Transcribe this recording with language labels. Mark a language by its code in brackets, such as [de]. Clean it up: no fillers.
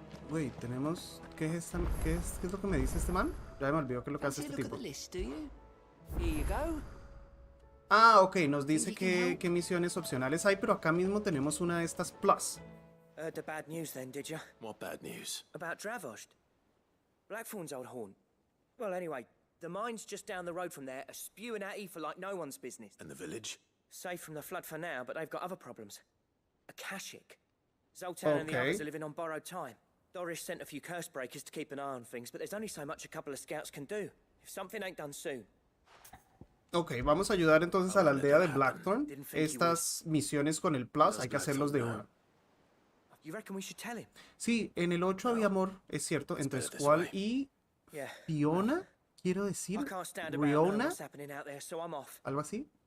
[es] Wait, tenemos... ¿Qué es lo que me dice este man? Ya me olvidó qué es lo que hace este tipo. Ah, ok, nos dice qué misiones opcionales hay, pero acá mismo tenemos una de estas plus. [en] Heard the bad news then, did you? What bad news? About Dravost. Blackthorn's old haunt. Well, anyway, the mine's just down the road from there are spewing at Aoife like no one's business. And the village? Safe from the flood for now, but they've got other problems. Akashic. Zoltan and the others are living on borrowed time. Doris sent a few curse breakers to keep an eye on things, but there's only so much a couple of scouts can do. If something ain't done soon. [es] Ok, vamos a ayudar entonces a la aldea de Blackthorn. Estas misiones con el Plus hay que hacerlos de una. Sí, en el 8 había amor, es cierto, entre Squall y Fiona, quiero decir, Riona, algo así.